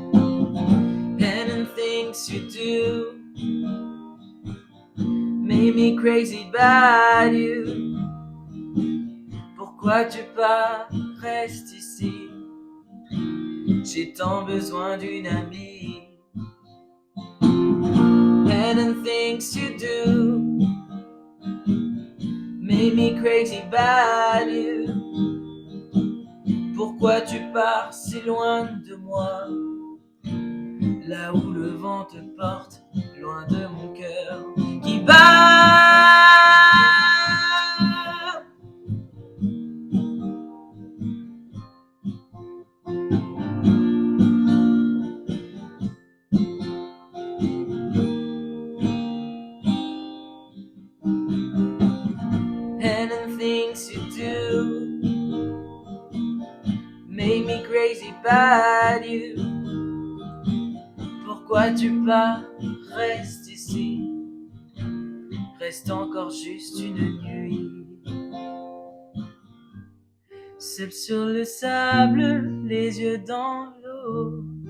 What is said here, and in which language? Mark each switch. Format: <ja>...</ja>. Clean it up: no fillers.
<en>And things you do made me crazy about you.</en> <fr>Pourquoi tu pars, reste ici. J'ai tant besoin d'une amie.</fr> <en>And things you do made me crazy about you.</en> <fr>Pourquoi tu pars si loin de moi? Là où le vent te porte, loin de mon cœur qui bat.</fr> <en>And the things you do make me crazy about you.</en> <fr>Pourquoi tu pars, reste ici. Reste encore juste une nuit. Seul sur le sable, les yeux dans l'eau.</fr>